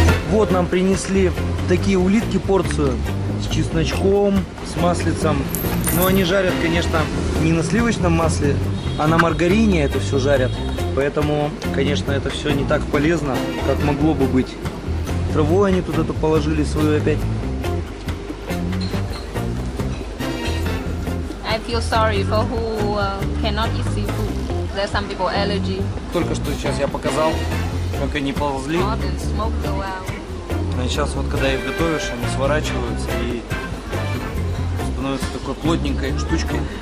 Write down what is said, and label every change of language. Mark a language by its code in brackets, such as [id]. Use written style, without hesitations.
[ru] Вот нам принесли такие улитки, порцию с чесночком, с маслицем. Но они жарят, конечно, не на сливочном масле, а на маргарине это все жарят. Поэтому, конечно, это все не так полезно, как могло бы быть. Траву они туда положили свою опять. [en] I feel sorry for who cannot eat seafood. There's some people allergy. [ru] Только что сейчас я показал, как они ползли. [en] All the smoke go out. [ru] А сейчас вот когда их готовишь, они сворачиваются и становятся такой плотненькой штучкой.